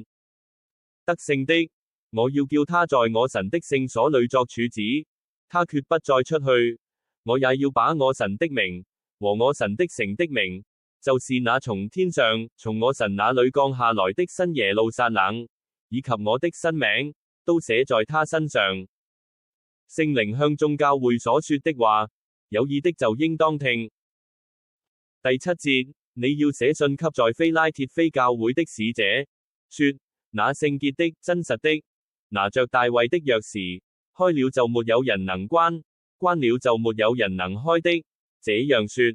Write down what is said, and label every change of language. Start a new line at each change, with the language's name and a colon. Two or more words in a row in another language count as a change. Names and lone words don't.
Chinese: 得勝的，我要叫他在我神的聖所裏作柱子，他決不再出去。我也要把我神的名和我神的城的名，就是那從天上從我神那裏降下來的新耶路撒冷，以及我的新名，都寫在他身上。聖靈向眾教會所說的話，有耳的就應當聽。第7節，你要寫信給在非拉鐵非教會的使者，說：那聖潔的、真實的，拿着大衛的鑰匙，開了就沒有人能關，關了就沒有人能開的，這樣說。